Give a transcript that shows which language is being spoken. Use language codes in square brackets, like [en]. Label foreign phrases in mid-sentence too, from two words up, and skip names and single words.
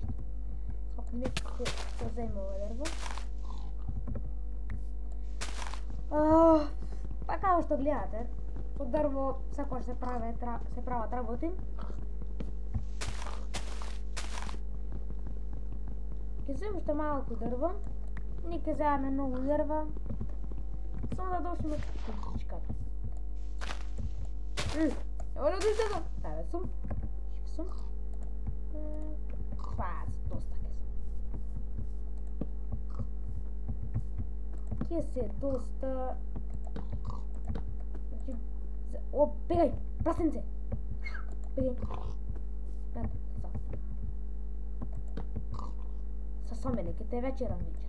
[mk] Ако нешто ќе земе ова дрво. Па како што гледате, од дрво секогаш се прават работи. Ќе земе уште малку дрво, не ќе земеме многу дрва, само да дошиме куќичката. [sr] Evo da dođe do... Stavio sam. [mk] Па, доста ќе се доста... О, бегај! Прасенце! Бегај! Со мене, ке те вечерам.